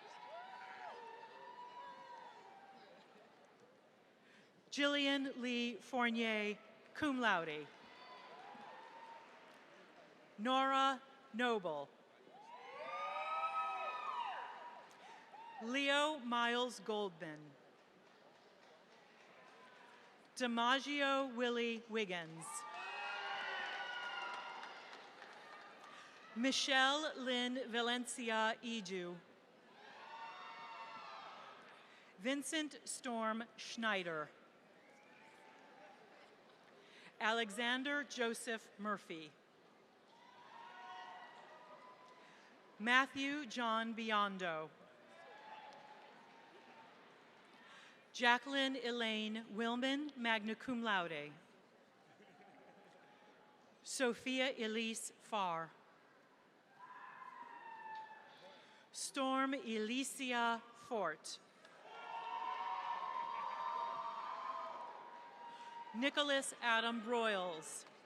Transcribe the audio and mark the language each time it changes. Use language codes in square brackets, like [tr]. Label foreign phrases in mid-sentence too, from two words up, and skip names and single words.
[en] Jillian Lee Fournier, [la] cum laude. [en] Nora Noble. Leo Miles Goldman. DiMaggio Willie Wiggins. Michelle Lynn Valencia Edu. Vincent Storm Schneider. Alexander Joseph Murphy. Matthew John Biondo. Jacqueline Elaine Wilman, [la] magna cum laude. [en] Sophia Elise Farr. Storm Elysia Fort. Nicholas Adam Broyles.